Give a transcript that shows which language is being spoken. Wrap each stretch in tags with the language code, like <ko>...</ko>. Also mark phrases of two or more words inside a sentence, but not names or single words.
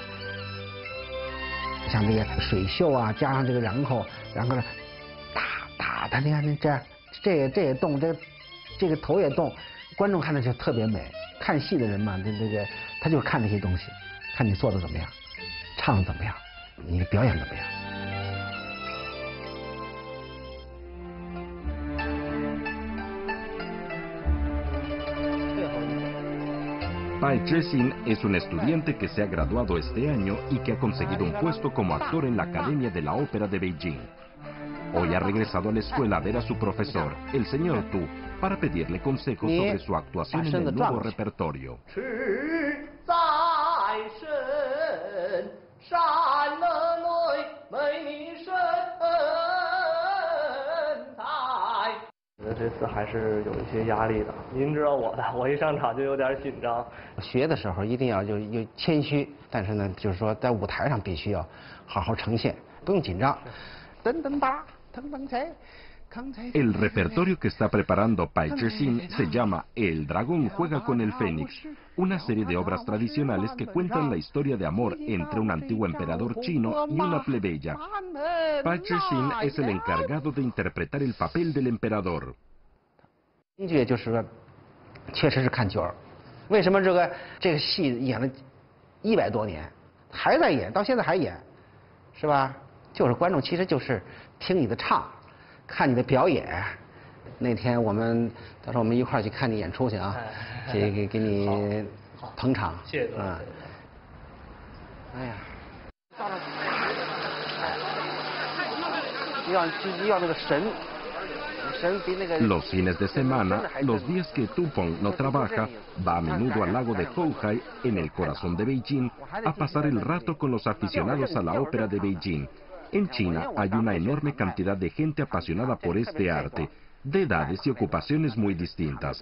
<zh>像这个水袖啊，加上这个然口，然后呢，打，你看这也动，这个头也动，观众看着就特别美。看戏的人嘛，这个他就是看这些东西，看你做的怎么样，唱的怎么样，你的表演怎么样。</zh> <es>Pai Zhexin es un estudiante que se ha graduado este año y que ha conseguido un puesto como actor en la Academia de la Ópera de Beijing. Hoy ha regresado a la escuela a ver a su profesor, el señor Tu, para pedirle consejos sobre su actuación en el nuevo repertorio.</es> <zh>这次还是有一些压力的，您知道我的，我一上场就有点紧张。学的时候一定要就谦虚，但是呢，就是说在舞台上必须要好好呈现，不用紧张。噔噔吧，腾腾踩。</zh> <es>El repertorio que está preparando Pai Zhexin se llama El dragón juega con el fénix, una serie de obras tradicionales que cuentan la historia de amor entre un antiguo emperador chino y una plebeya. Pai Zhexin es el encargado de interpretar el papel del emperador.</es> <zh>京剧就是说，确实是看角儿。为什么这个戏演了100多年，还在演，到现在还演，是吧？就是观众其实就是听你的唱。看你的表演，那天到时候我们一块儿去看你演出去啊，给你捧场。谢谢。哎呀，要那个神</zh> <es>Los fines de semana, los días que Tupong no trabaja, va a menudo al lago de Houhai, en el corazón de Beijing, a pasar el rato con los aficionados a la ópera de Beijing. En China hay una enorme cantidad de gente apasionada por este arte, de edades y ocupaciones muy distintas.</es>